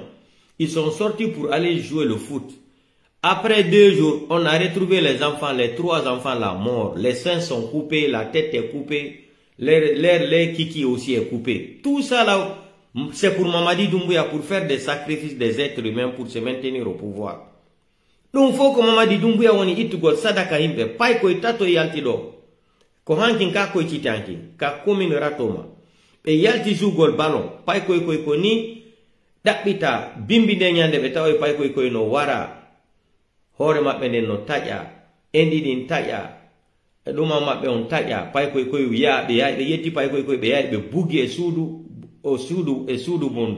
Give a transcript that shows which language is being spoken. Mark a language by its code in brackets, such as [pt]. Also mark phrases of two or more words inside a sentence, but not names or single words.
[fr] Ils sont sortis pour aller jouer le foot. Après 2 jours, on a retrouvé les enfants, les 3 enfants là, morts. Les seins sont coupés, la tête est coupée, les kiki aussi est coupé. Tout ça là, c'est pour Mamadi Doumbouya, pour faire des sacrifices des êtres humains pour se maintenir au pouvoir. Donc, il faut que [ff] Mamadi Doumbouya woni itugol sadaka himbe, pay koy tato yalti do. Ko hankin ka koy citanki, ka commune Ratoma. E yalti jugol ballon, pay koy ni dabbita bimbi de nyande be taw pay koy no wara. Hore mabbe den no taƴa, endi din taƴa, e ɗuma mabbe on taƴa, pay koy wiya be yetti pay koy be yaade be bugi e suudu bondu.